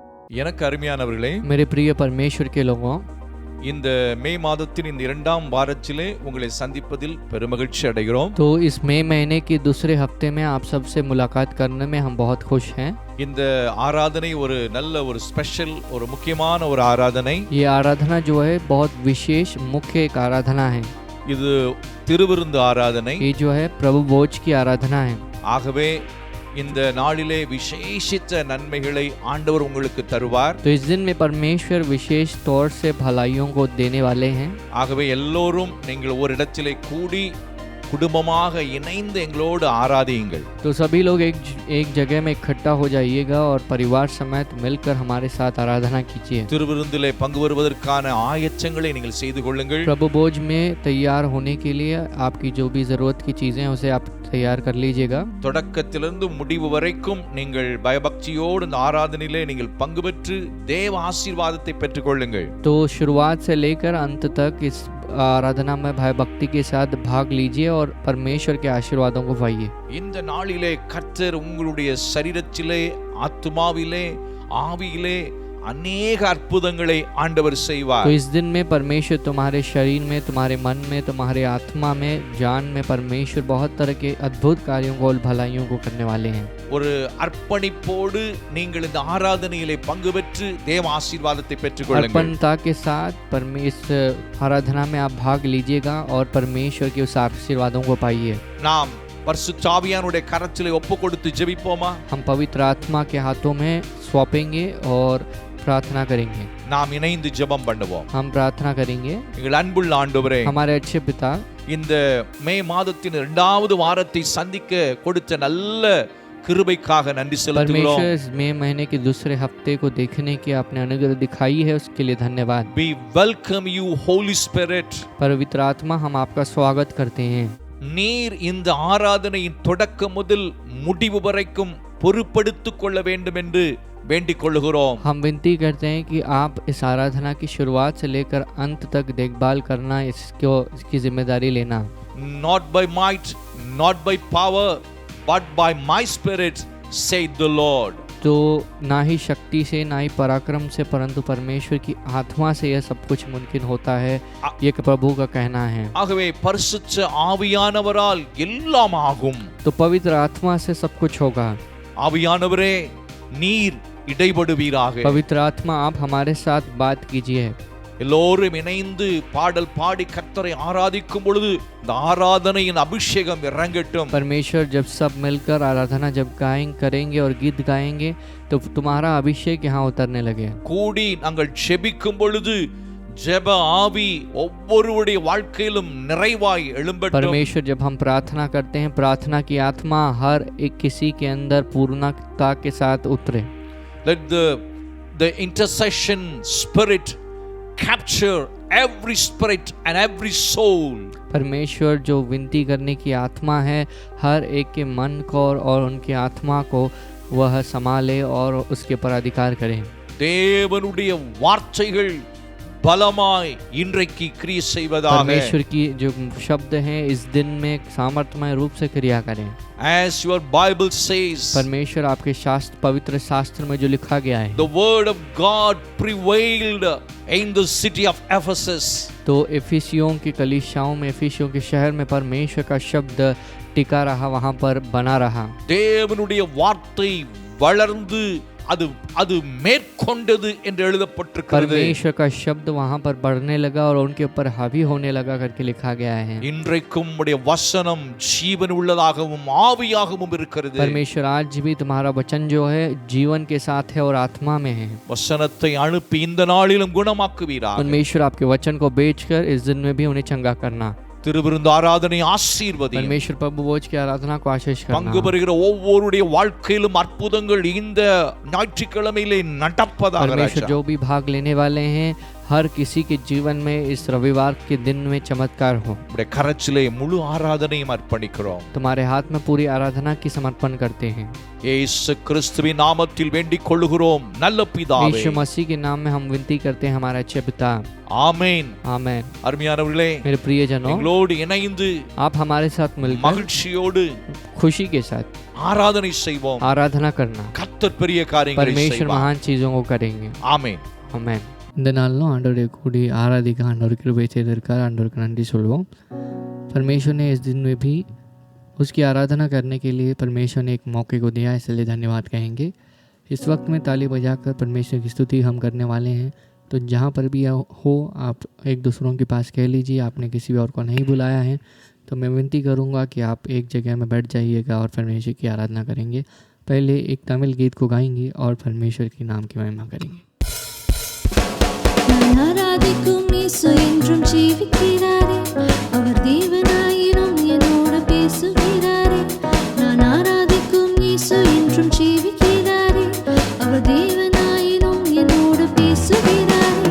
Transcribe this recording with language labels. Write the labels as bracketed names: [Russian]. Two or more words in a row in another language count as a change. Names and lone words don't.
[Tamil] எனக்கு அருமையானவர்களே, [Hindi] मेरे प्रिय परमेश्वर के लोगों, [Tamil] இந்த மே மாதத்தின் இந்த இரண்டாம் வாரத்திலே உங்களை சந்திப்பதில் பெருமகிழ்ச்சி அடைகிறோம். [Hindi] तो इस मई महीने के दूसरे हफ्ते में आप सबसे मुलाकात करने में हम बहुत खुश हैं। [Tamil] இந்த ஆராதனை ஒரு நல்ல ஒரு ஸ்பெஷல் ஒரு முக்கியமான ஒரு ஆராதனை. [Hindi] ये आराधना जो है बहुत विशेष मुख्य एक आराधना है। [Tamil] இது திருவிருந்து ஆராதனை. [Hindi] ये जो है प्रभु भोज की आराधना है। [Tamil] ஆகவே இந்த நாளிலே விசேஷித்த நன்மைகளை ஆண்டவர் உங்களுக்கு தருவார். [Hindi] तो इस दिन में परमेश्वर विशेष तौर से भलाइयों को देने वाले हैं। [Tamil] ஆகவே எல்லோரும் நீங்கள் ஒரு இடத்திலே கூடி குடும்பமாக இணைந்து எங்களோடு ஆராதியுங்கள். [Hindi] तो सभी लोग एक जगह में इकट्ठा हो जाइएगा और परिवार समेत मिलकर हमारे साथ आराधना कीजिए। [Tamil] திருவிருந்திலே பங்கு பெறுவதற்கான ஆயத்தங்களை நீங்கள் செய்து கொள்ளுங்கள். [Hindi] प्रभु भोज में तैयार होने के लिए आपकी जो भी जरूरत की चीजें हैं उसे आप तैयार कर लीजिएगा। [Tamil] தொடக்கத்திலிருந்து முடிவு வரைக்கும் நீங்கள் பயபக்தியோடு இந்த ஆராதனையிலே நீங்கள் பங்கு பெற்று தேவ ஆசீர்வாதத்தை பெற்றுக்கொள்ளுங்கள். [Hindi] तो शुरुआत से लेकर अंत तक इस आराधना में भय भक्ति के साथ भाग लीजिए और परमेश्वर के आशीर्वादों को पाइए। [Tamil] இந்த நாளிலே கர்த்தர் உங்களுடைய சரீரத்திலே, ஆத்துமாவிலே, ஆவியிலே [Hindi] अनेक अद्भुतங்களை [Tamil] ஆண்டவர் செய்வார். [Hindi] तो इस दिन में परमेश्वर तुम्हारे शरीर में, तुम्हारे मन में, तुम्हारे आत्मा में, जान में परमेश्वर बहुत तरह के अद्भुत कार्यों को और भलाइयों को करने वाले हैं। [Tamil] ஒரு அர்ப்பணிப்போடு நீங்கள் இந்த ஆராதனையிலே பங்கு பெற்று தேவ ஆசீர்வாதத்தை பெற்றுக்கொள்ளுங்கள். [Hindi] अर्पणता के साथ परमेश्वर आराधना में आप भाग लीजिएगा और परमेश्वर के उस आशीर्वादों को पाइए। [Tamil] நாம் பரிசுத்த ஆவியானவருடைய கரத்திலே ஒப்புக்கொடுத்து ஜெபிப்போமா? [Hindi] हम पवित्र आत्मा के हाथों में सौंपेंगे और प्रार्थना करेंगे। [Tamil] நாம் இணைந்து ஜெபம் பண்ணுவோம். [Hindi] हम प्रार्थना करेंगे। [Tamil] எங்கள் அன்புள்ள ஆண்டவரே, [Hindi] हमारे अच्छे पिता, [Tamil] இந்த மே மாதத்தின் இரண்டாவது வாரத்தை சந்திக்க கொடுத்த நல்ல கிருபைக்காக நன்றி செலுத்துகிறோம். [Hindi] परमेश्वर इस मई महीने के दूसरे हफ्ते को देखने की आपने अनुग्रह दिखाई है, उसके लिए धन्यवाद। [English] We welcome you Holy Spirit. [Hindi] पवित्र आत्मा, हम आपका स्वागत करते हैं। [Tamil] நீர் இந்த ஆராதனையின் தொடக்கம் முதல் முடிவு வரைக்கும் பொறுப்படுத்திக் கொள்ள வேண்டும் என்று வேண்டிக் கொள்கிறோம். [Hindi] हम विनती करते हैं कि आप इस आराधना की शुरुआत से लेकर अंत तक देखभाल करना, इसकी जिम्मेदारी लेना। [English] Not by might, not by power, but by my spirit, said the Lord. [Hindi] तो ना ही शक्ति से, ना ही पराक्रम से, परंतु परमेश्वर की आत्मा से यह सब कुछ मुमकिन होता है, ये प्रभु का कहना है। [Tamil] ஆகவே பரிசுத்த ஆவியானவரால் எல்லாம் ஆகும். [Hindi] तो पवित्र आत्मा से सब कुछ होगा। [Tamil] ஆவியானவரே, நீர் இடைபடுவீராக. [Hindi] पवित्र आत्मा, आप हमारे साथ बात कीजिए। [Tamil] எல்லோரும் இணைந்து பாடல் பாடி கர்த்தரை ஆராதிக்கும் பொழுது இந்த ஆராதனையின் அபிஷேகம் இறங்கட்டும். [Hindi] परमेश्वर जब सब मिलकर आराधना जब करेंगे और गीत गाएंगे तो तुम्हारा अभिषेक यहाँ उतरने लगे। [Tamil] கூடி நாங்கள் ஜெபிக்கும் பொழுது ஜெப ஆவி ஒவ்வொருவருடைய வாழ்க்கையிலும் நிறைவாய் எழும்பட்டும். [Hindi] परमेश्वर जब हम प्रार्थना करते हैं, प्रार्थना की आत्मा हर एक किसी के अंदर पूर्णता के साथ उतरे। [English] Let the intercession spirit capture every spirit and every soul. [Hindi] परमेश्वर जो विनती करने की आत्मा है, हर एक के मन को और उनकी आत्मा को वह संभाले और उसके पर अधिकार करें। [Tamil] தேவனுடைய வார்த்தைகள் பலமாய் இன்றைக்கு கிரியை செய்வதாக. [Hindi] परमेश्वर की जो शब्द हैं इस दिन में सामर्थ्यमय रूप से क्रिया करें। [English] As your Bible says, [Hindi] परमेश्वर आपके शास्त्र, पवित्र शास्त्र में जो लिखा गया है, [English] the word of God prevailed in the city of Ephesus. [Hindi] तो एफिसियों की कलीसियाओं में, एफिसियों के शहर में परमेश्वर का शब्द टिका रहा, वहां पर बना रहा। [Tamil] தேவனுடைய வார்த்தை வளர்ந்து அது மேற்கொண்டது என்று எழுதப்பட்டிருக்கிறது. [Hindi] परमेश्वर का शब्द वहां पर बढ़ने लगा और उनके ऊपर हावी होने लगा करके लिखा गया है। [Tamil] இன்றைக்கும் உம்முடைய வசனம் ஜீவன் உள்ளதாகவும் ஆவியாகவும் இருக்கிறது. [Hindi] परमेश्वर आज भी तुम्हारा वचन जो है जीवन के साथ है और आत्मा में है। [Tamil] வசனத்தை அனுப்பி இந்த நாளிலும் குணமாக்குவீராக. [Hindi] परमेश्वर आपके वचन को बेचकर इस दिन में भी उन्हें चंगा करना। [Tamil] திருவிருந்து ஆராதனை ஆசீர்வதி. [Hindi] परमेश्वर प्रभु भोज की आराधना को आशीष करना। [Tamil] பங்கு பெறுகிற ஒவ்வொருடைய வாழ்க்கையிலும் அற்புதங்கள் இந்த ஞாயிற்றுக்கிழமையிலே நடப்பதாக. [Hindi] परमेश्वर जो भी भाग लेने वाले हैं, हर किसी के जीवन में इस रविवार के दिन में चमत्कार हो। [Tamil] உம்முடைய கரத்திலே முழு ஆராதனையும் அர்ப்பணிக்கிறோம். [Hindi] तुम्हारे हाथ में पूरी आराधना की समर्पण करते हैं। [Tamil] இயேசு கிறிஸ்துவின் நாமத்தில் வேண்டிக் கொள்ளுகிறோம் நல்ல பிதாவே. [Hindi] यीशु मसीह के नाम में हम विनती करते हैं, हमारे अच्छे पिता। [Tamil] ஆமென். [Hindi] आमेन। [Tamil] அருமையானவர்களே, [Hindi] मेरे प्रियजनों, [Tamil] எங்களோடு இணைந்து [Hindi] आप हमारे साथ मिलकर [Tamil] மகிழ்ச்சியோடு [Hindi] खुशी के साथ [Tamil] ஆராதனை செய்வோம். [Hindi] आराधना करना. [Tamil] கர்த்தர் பெரிய காரியங்களை [Hindi] परमेश्वर [Tamil] செய்வார். [Hindi] महान चीजों को करेंगे. [Tamil] ஆமென். ஆமென். இந்த நாளிலும் ஆண்டவரை கூடி ஆராதிக்க ஆண்டவர் கிருபை செய்திருக்கார். ஆண்டவருக்கு நன்றி சொல்வோம். [Hindi] परमेश्वर ने इस दिन में भी उसकी आराधना करने के लिए परमेश्वर ने एक मौके को दिया, इसलिए धन्यवाद कहेंगे. इस वक्त में ताली बजाकर परमेश्वर की स्तुति हम करने वाले हैं. तो जहाँ पर भी हो आप एक दूसरों के पास कह लीजिए, आपने किसी और को नहीं बुलाया है तो मैं विनती करूँगा कि आप एक जगह में बैठ जाइएगा और परमेश्वर की आराधना करेंगे. पहले एक तमिल गीत को गाएंगे और परमेश्वर के नाम की महिमा करेंगे. [Tamil] ஆராதிக்கும் இயேசு என்றும் ஜீவிக்கிறாரே, அவர் தேவனாயினும் என்னோடு பேசுகிறாரே. நான் ஆராதிக்கும் இயேசு என்றும் ஜீவிக்கிறாரே, அவர் தேவனாயினும் என்னோடு பேசுகிறாரே.